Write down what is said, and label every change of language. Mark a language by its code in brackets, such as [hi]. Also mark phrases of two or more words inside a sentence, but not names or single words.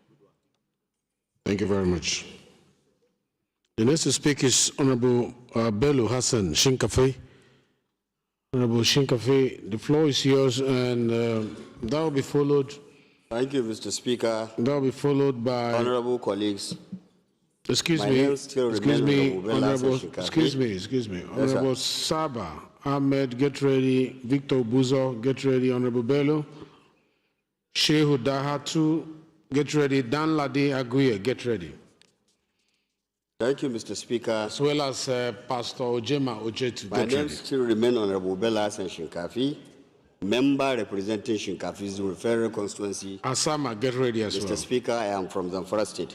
[en] Thank you very much. The next to speak is Honorable Bello Hassan Shinkafi. Honorable Shinkafi, the floor is yours, and that will be followed. Thank you, Mr. Speaker. That will be followed by honorable colleagues. Excuse me. Honorable Saba Ahmed, get ready. Victor Buzo, get ready. Honorable Bello. Shehu Dahatu, get ready. Dan Ladi Aguirre, get ready. Thank you, Mr. Speaker. As well as Pastor Ojema Ojetu. My name still remains Honorable Bello Hassan Shinkafi, member representing Shinkafi Zulu Federal Constituency. Asama, get ready as well. Mr. Speaker, I am from Zamfara State.